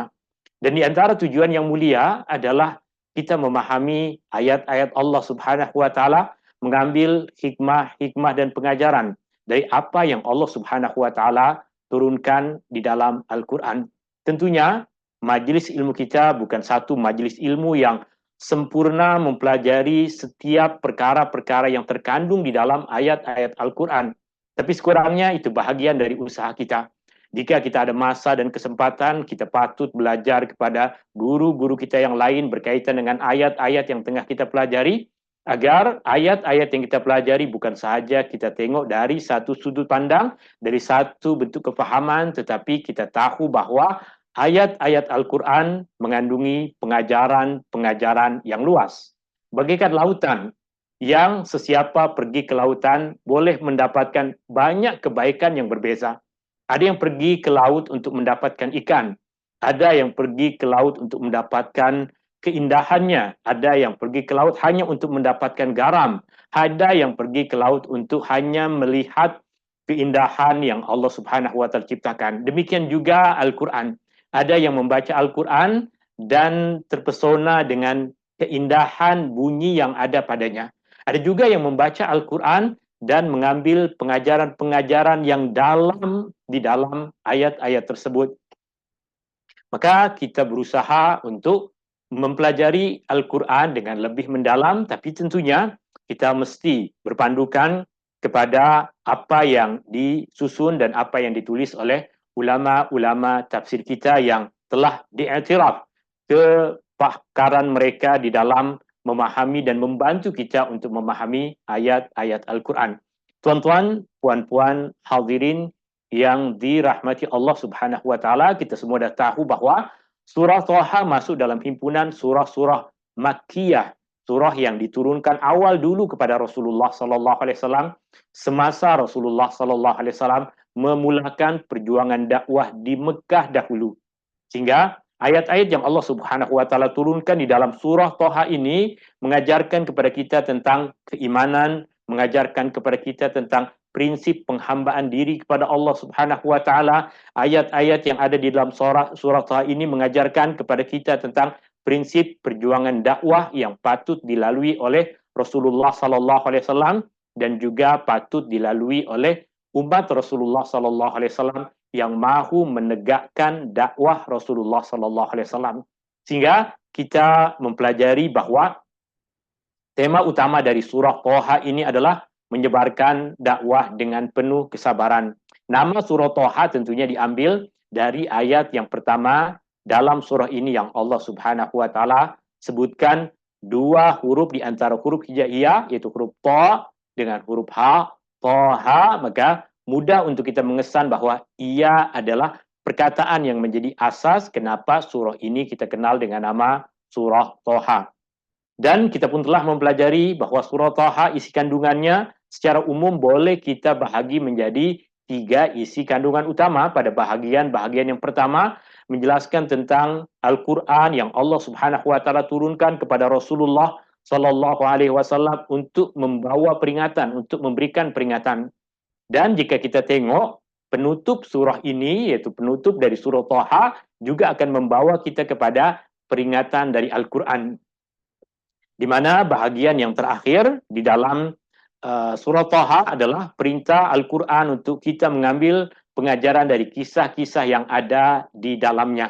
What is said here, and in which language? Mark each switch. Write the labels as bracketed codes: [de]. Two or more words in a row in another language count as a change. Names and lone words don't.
[ms] Dan di antara tujuan yang mulia adalah kita memahami ayat-ayat [ar] الله سبحانه وتعالى, [ms] mengambil hikmah-hikmah dan pengajaran dari apa yang [ar] الله سبحانه وتعالى [ms] turunkan di dalam Al-Qur'an. Tentunya majelis ilmu kita bukan satu majelis ilmu yang sempurna mempelajari setiap perkara-perkara yang terkandung di dalam ayat-ayat Al-Qur'an. Tapi sekurangnya itu bahagian dari usaha kita. Jika kita ada masa dan kesempatan, kita patut belajar kepada guru-guru kita yang lain berkaitan dengan ayat-ayat yang tengah kita pelajari, agar ayat-ayat yang kita pelajari bukan sahaja kita tengok dari satu sudut pandang, dari satu bentuk kefahaman, tetapi kita tahu bahwa ayat-ayat Al-Quran mengandungi pengajaran-pengajaran yang luas. Bagaikan lautan yang sesiapa pergi ke lautan boleh mendapatkan banyak kebaikan yang berbeza. Ada yang pergi ke laut untuk mendapatkan ikan, ada yang pergi ke laut untuk mendapatkan keindahannya, ada yang pergi ke laut hanya untuk mendapatkan garam, ada yang pergi ke laut untuk hanya melihat keindahan yang [ar] الله سبحانه وتعالى [ms] ciptakan. Demikian juga Al-Qur'an. Ada yang membaca Al-Qur'an dan terpesona dengan keindahan bunyi yang ada padanya. Ada juga yang membaca Al-Qur'an dan mengambil pengajaran-pengajaran yang dalam di dalam ayat-ayat tersebut. Maka kita berusaha untuk mempelajari Al-Quran dengan lebih mendalam, tapi tentunya kita mesti berpandukan kepada apa yang disusun dan apa yang ditulis oleh ulama-ulama tafsir kita yang telah diiktiraf kepakaran mereka di dalam memahami dan membantu kita untuk memahami ayat-ayat Al-Quran. Tuan-tuan, puan-puan, hadirin yang dirahmati [ar] الله سبحانه وتعالى, [ms] kita semua dah tahu bahawa surah Thaha masuk dalam himpunan surah-surah Makkiyah, surah yang diturunkan awal dulu kepada Rasulullah [ar] صلى الله عليه وسلم [ms] semasa Rasulullah [ar] صلى الله عليه وسلم [ms] memulakan perjuangan dakwah di Mekah dahulu. Sehingga ayat-ayat yang [ar] الله سبحانه وتعالى [ms] turunkan di dalam surah Thaha ini mengajarkan kepada kita tentang keimanan, mengajarkan kepada kita tentang prinsip penghambaan diri kepada [ar] الله سبحانه وتعالى. [ms] Ayat-ayat yang ada di dalam surah Thaha ini mengajarkan kepada kita tentang prinsip perjuangan dakwah yang patut dilalui oleh Rasulullah [ar] صلى الله عليه وسلم [ms] dan juga patut dilalui oleh umat Rasulullah [ar] صلى الله عليه وسلم [ms] yang mahu menegakkan dakwah Rasulullah [ar] صلى الله عليه وسلم. [ms] Sehingga kita mempelajari bahawa tema utama dari surah Thaha ini adalah menyebarkan dakwah dengan penuh kesabaran. Nama surah Thaha tentunya diambil dari ayat yang pertama dalam surah ini yang [ar] الله سبحانه وتعالى [ms] sebutkan dua huruf di antara huruf hijaiyah, iaitu huruf Tha dengan huruf Ha, Thaha, maka mudah untuk kita mengesan bahawa ia adalah perkataan yang menjadi asas kenapa surah ini kita kenal dengan nama surah Thaha. Dan kita pun telah mempelajari bahawa surah Thaha isi kandungannya secara umum boleh kita bahagi menjadi 3 isi kandungan utama. Pada bahagian yang pertama menjelaskan tentang Al-Quran yang [ar] الله سبحانه وتعالى [ms] turunkan kepada Rasulullah [ar] صلى الله عليه وسلم [ms] untuk membawa peringatan, untuk memberikan peringatan. Dan jika kita tengok penutup surah ini, iaitu penutup dari surah Thaha, juga akan membawa kita kepada peringatan dari Al-Quran. Di mana bahagian yang terakhir di dalam surah Thaha adalah perintah Al-Quran untuk kita mengambil pengajaran dari kisah-kisah yang ada di dalamnya.